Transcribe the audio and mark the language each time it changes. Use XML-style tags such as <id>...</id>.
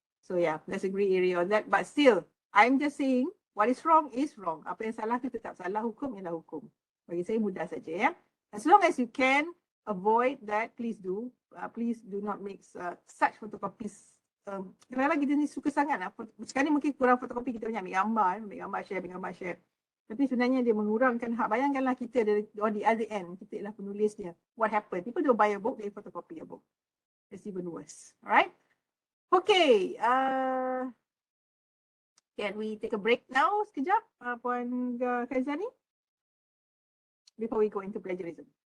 <en>So yeah, that's a grey area on that. But still, I'm just saying what is wrong is wrong.</en> <ms>Apa yang salah tu tetap salah, hukum ialah hukum. Bagi saya mudah saja ya.</ms> <en>As long as you can avoid that, please do. Please do not make such photocopies.</en> <ms>Kenapa kita ni suka sangat nak sekarang ni mungkin kurang fotokopi, kita banyak ambil gambar share. Tapi sebenarnya dia mengurangkan hak. Bayangkanlah kita</ms> <en>on the other end,</en> <ms>kita ialah penulisnya.</ms> <en>What happened? People don't buy a book, they photocopy a book. It's even worse. All right. Okay. Can we take a break now</en> <ms>sekejap,</ms> <en>Puan Kaizani? Before we go into plagiarism.</en>